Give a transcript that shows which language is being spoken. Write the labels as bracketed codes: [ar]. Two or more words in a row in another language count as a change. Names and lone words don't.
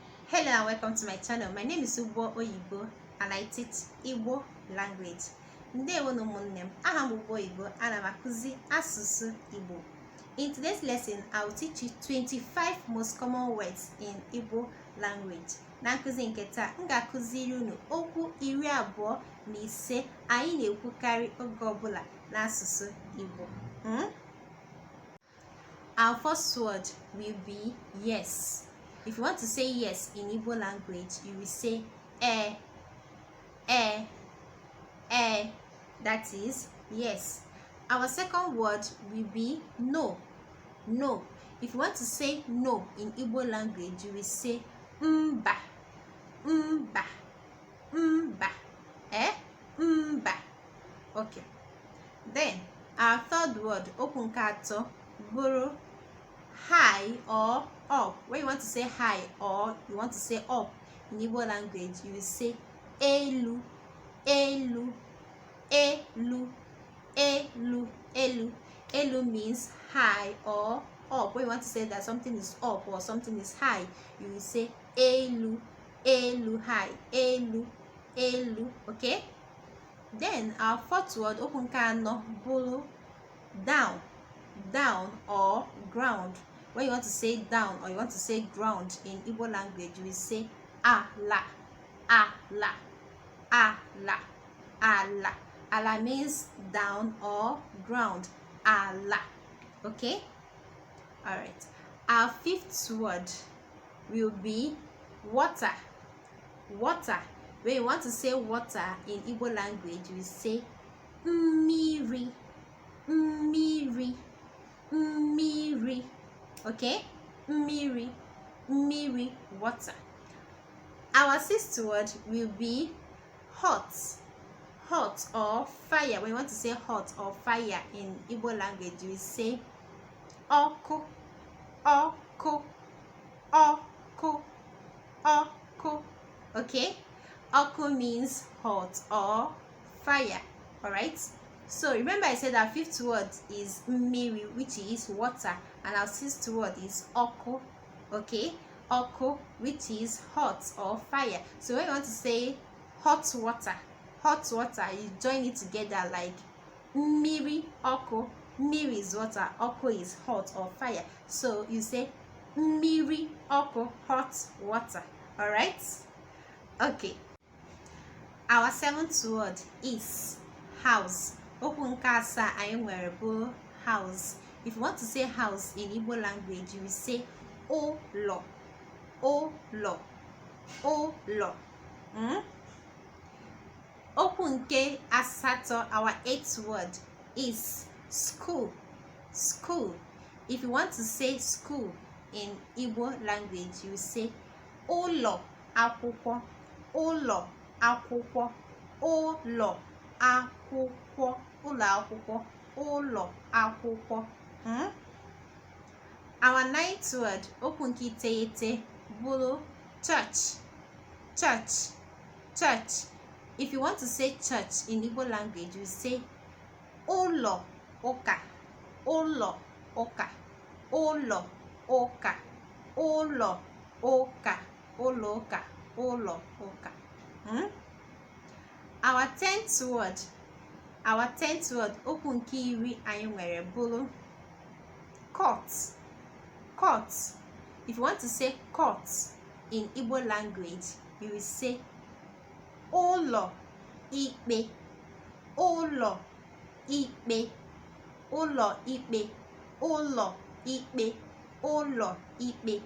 [en] Hello and welcome to my channel. My name is Igbo and I teach Igbo language. [ig] Ndewo no ụmụnne m, aha m Igbo, ana m akụzi asụsụ Igbo. [en] In today's lesson, I will teach you 25 most common words in Igbo language. [ig] Na nkụzi nke taa, m ga-akụziri unu okwu 25 anyị na-ekwukarị oge ọbụla n'asụsụ Igbo. [en] Our first word will be yes. If you want to say yes in Igbo language, you will say eh. That is yes. Our second word will be no. No. If you want to say no in Igbo language, you will say mba. [ig] Mba. Mba. Mba. [en] Okay. Then our third word, [ig] okwu nke atọ, bụrụ [en] high or up. When you want to say high or you want to say up in Igbo language, you will say [ig] elu, elu, elu, elu, elu. [en] Elu means high or up. When you want to say that something is up or something is high, you will say [ig] elu, elu, high, elu, elu. [en] Okay? Then our fourth word, [ig] okwu nke anọ, bụrụ [en] down, down or ground. When you want to say down or you want to say ground in Igbo language, you will say [ig] ala, ala, ala, ala. [en] Ala means down or ground. Ala. Okay? Alright. Our fifth word will be water. Water. When you want to say water in Igbo language, you will say [ig] mmiri, mmiri, mmiri. Okay? Mmiri, mmiri, [en] water. Our sixth word will be hot. Hot or fire. When you want to say hot or fire in Igbo language, you will say [ig] oku, oku, oku, oku. [en] Okay? Oku means hot or fire. Alright? So remember I said our fifth word is mmiri, which is water, and our sixth word is oku. Okay? Oku, which is hot or fire. So when you want to say hot water, you join it together like [ig] mmiri, oku. [en] Mmiri is water, oku is hot or fire. So you say [ig] mmiri, oku, [en] hot water. Alright? Okay. Our seventh word is house. [ig] Okwu nke asaa anyị nwere bụ house. [en] If you want to say house in Igbo language, you will say [ig] ụlọ, ụlọ, ụlọ. Okwu nke asatọ, [en] our eighth word is school, school. If you want to say school in Igbo language, you will say [ig] ụlọ akwụkwọ, ụlọ akwụkwọ, ụlọ akwụkwọ, ụlọ akwụkwọ, ụlọ akwụkwọ. [en] Our ninth word, [ig] okwu nke iteghete, bụrụ [en] church, church, church. If you want to say church in Igbo language, you say [ig] ụlọ ụka, ụlọ ụka, ụlọ ụka, ụlọ ụka, ụlọ ụka, ụlọ ụka. [en] Our tenth word, [ig] okwu nke iri anyị nwere bụrụ [en] court, court. If you want to say court in Igbo language, you will say [ig] ụlọ ikpe, ụlọ ikpe, ụlọ ikpe, ụlọ ikpe, ụlọ ikpe.